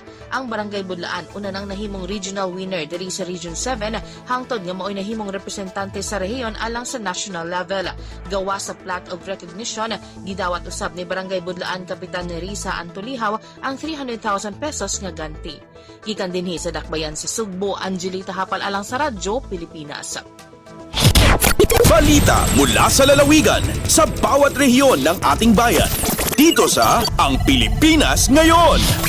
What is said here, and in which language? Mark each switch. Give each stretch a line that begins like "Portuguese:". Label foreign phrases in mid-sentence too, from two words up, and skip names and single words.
Cebuano: Ang Barangay Budlaan una nang nahimong regional winner diri sa Region 7 hangtod nga maoy nahimong representante sa rehiyon alang sa national level. Gawa sa
English: plaque of recognition,
Cebuano: gidawat usab ni Barangay Budlaan Kapitan Nerissa Antulihaw ang 300,000 pesos nga ganti. Gikan dinhi sa dakbayan sa Sugbo, Angeli Tahapal alang sa Radyo Pilipinas.
Filipino: Balita mula sa lalawigan sa bawat rehiyon ng ating bayan. Dito sa Ang Pilipinas Ngayon.